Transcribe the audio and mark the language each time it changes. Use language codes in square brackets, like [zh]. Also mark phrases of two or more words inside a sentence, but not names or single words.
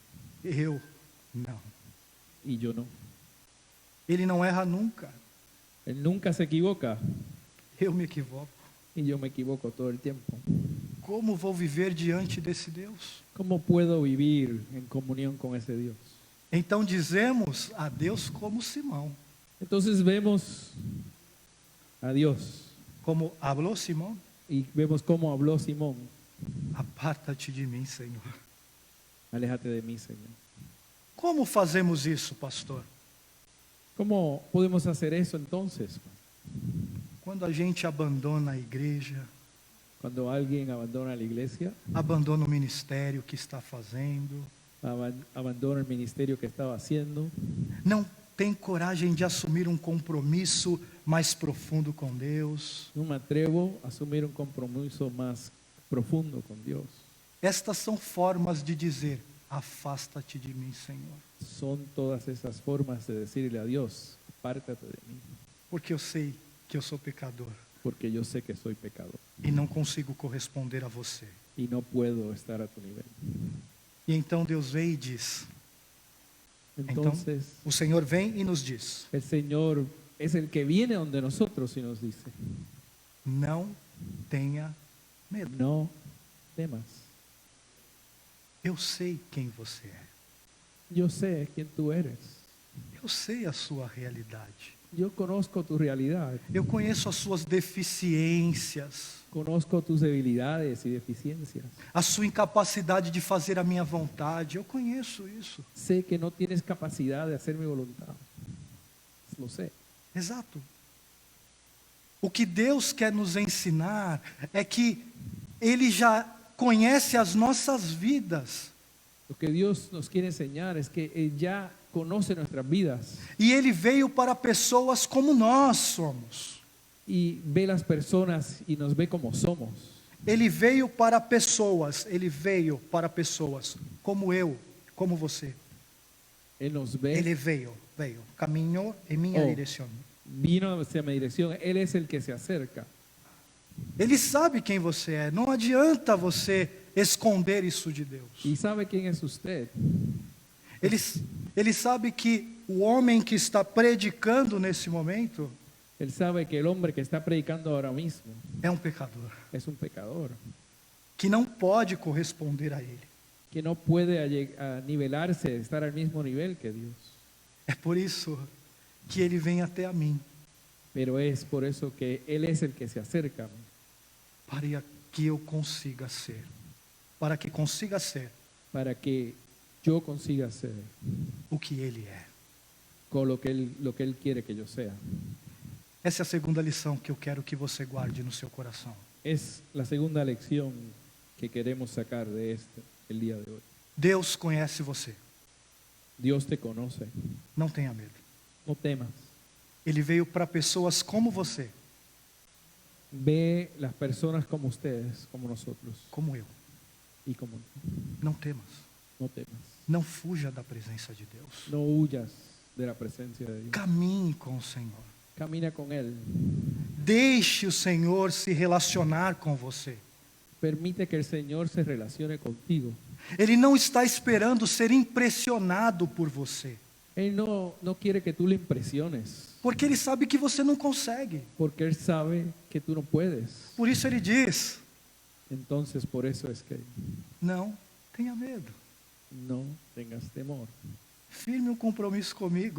[pt] Eu não. [es] y yo no. [pt] Ele não erra nunca. [es] Él nunca se equivoca [pt] Eu me equivoco. [es] y yo me equivoco todo el tiempo. [pt] Como vou viver diante desse Deus? [es] ¿Cómo puedo vivir en comunión con ese Dios? [pt] Então dizemos a Deus como Simão. [es] Entonces vemos a Dios [pt] Como hablou Simão, [es] y vemos cómo habló Simón. [pt] aparta-te de mim, Senhor. [es] Aléjate de mí, Señor. [pt] Como fazemos isso, pastor? [es] ¿Cómo podemos hacer eso entonces? [pt] Quando a gente abandona a igreja, [es] Cuando alguien abandona la iglesia, [pt] abandona o ministério que está fazendo, [es] abandona el ministerio que estaba haciendo, [pt] não tem coragem de assumir um compromisso mais profundo com Deus. [es] no me atrevo a asumir un compromiso más profundo con Dios. [pt] Estas são formas de dizer: afasta-te de mim, Senhor, [es] Son todas esas formas de decirle a Dios, apártate de mí, [pt] porque eu sei que eu sou pecador [es] porque yo sé que soy pecador [pt] e não consigo corresponder a você. [es] y no puedo estar a tu nivel. [pt] E então Deus vem e diz, [es] Entonces, [pt] o Senhor vem e nos diz: [es] el Señor es el que viene donde nosotros y nos dice, [pt] não tenha medo, [es] no temas. [pt] eu sei quem você é, [es] Yo sé quién tú eres. [pt] eu sei a sua realidade, [es] Yo conozco tu realidad. [pt] eu conheço as suas deficiências, [es] Conozco tus debilidades y deficiencias. [pt] a sua incapacidade de fazer a minha vontade, eu conheço isso. [es] Sé que no tienes capacidad de hacer mi voluntad. Lo sé. [pt] Exato. O que Deus quer nos ensinar é que Ele já conhece as nossas vidas [es] Lo que Dios nos quiere enseñar es que Él ya conoce nuestras vidas [pt] e Ele veio para pessoas como nós somos. [es] y ve las personas y nos ve como somos. [pt] Ele veio para pessoas como eu, como você. [es] Él nos ve, [pt] Ele veio, caminhou em minha direção. [es] vino hacia mi dirección. Él es el que se acerca. [pt] Ele sabe quem você é. Não adianta você esconder isso de Deus. [es] Y sabe quién es usted. [pt] Ele sabe que o homem que está predicando nesse momento [es] Él sabe que el hombre que está predicando ahora mismo [pt] é um pecador, [es] es un pecador, [pt] que não pode corresponder a Ele. [es] que no puede a nivelarse, estar al mismo nivel que Dios. [pt] É por isso que Ele vem até a mim, [es] Pero es por eso que Él es el que se acerca a mí, [pt] para que eu consiga ser, para que consiga ser [es] para que yo consiga ser [pt] o que Ele é. [es] con lo que Él quiere que yo sea. [pt] Essa é a segunda lição que eu quero que você guarde no seu coração. [es] Es la segunda lección que queremos sacar de el día de hoy. [pt] Deus conhece você, [es] Dios te conoce, [pt] não tenha medo. [es] no temas. [pt] Ele veio para pessoas como você, [es] Ve las personas como ustedes, como nosotros [pt] como eu. [es] y como [pt] Não temas, [es] no temas. [pt] não fuja da presença de Deus. [es] No huyas de la presencia de Dios. [pt] Caminhe com o Senhor. [es] Camina con Él. [pt] Deixe o Senhor se relacionar com você. [es] Permite que el Señor se relacione contigo. [pt] Ele não está esperando ser impressionado por você, [es] Él no quiere que tú le impresiones, [pt] porque Ele sabe que você não consegue. [es] porque Él sabe que tú no puedes. [pt] Por isso Ele diz: [es] Entonces, por eso es que [pt] não tenha medo. [es] no tengas temor. [pt] Firme um compromisso comigo.